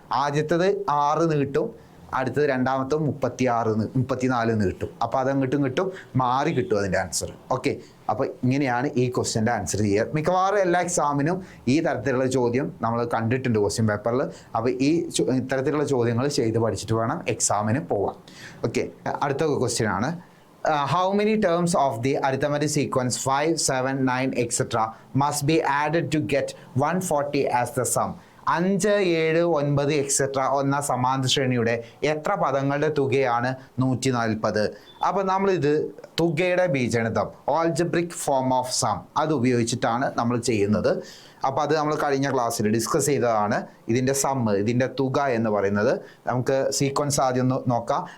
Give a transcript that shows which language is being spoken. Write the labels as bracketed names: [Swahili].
[Malayalam] ആദ്യത്തത് 6 എന്ന് കിട്ടും, അടുത്തത് രണ്ടാമത്തെ 34 എന്ന് കിട്ടും. അപ്പോൾ അതങ്ങോട്ടും കിട്ടും, മാറി കിട്ടും അതിൻ്റെ ആൻസർ. ഓക്കെ, അപ്പോൾ ഇങ്ങനെയാണ് ഈ ക്വസ്റ്റ്യൻ്റെ ആൻസർ ചെയ്യുക. മിക്കവാറും എല്ലാ എക്സാമിനും ഈ തരത്തിലുള്ള ചോദ്യം നമ്മൾ കണ്ടിട്ടുണ്ട് ക്വസ്റ്റ്യൻ പേപ്പറിൽ. അപ്പോൾ ഈ ഇത്തരത്തിലുള്ള ചോദ്യങ്ങൾ ചെയ്ത് പഠിച്ചിട്ട് വേണം എക്സാമിന് പോവാം. ഓക്കെ, അടുത്ത ക്വസ്റ്റ്യൻ ആണ്, [English] how many terms of the arithmetic sequence 5, 7, 9, etc. must be added to get 140 as the sum? [Malayalam] 5, 7, 9 etcetera എന്ന സമാന്തര ശ്രേണിയുടെ എത്ര പദങ്ങളുടെ തുകയാണ് 140? അപ്പോൾ നമ്മളിത് തുകയുടെ ബീജഗണിതം, [English] algebraic form of sum, [Malayalam] അത് ഉപയോഗിച്ചിട്ടാണ് നമ്മൾ ചെയ്യുന്നത്. അപ്പോൾ അത് നമ്മൾ കഴിഞ്ഞ ക്ലാസ്സിൽ ഡിസ്കസ് ചെയ്തതാണ്. ഇതിൻ്റെ സമ്മ്, ഇതിൻ്റെ തുക എന്ന് പറയുന്നത്, നമുക്ക് സീക്വൻസ് ആദ്യം ഒന്ന് നോക്കാം.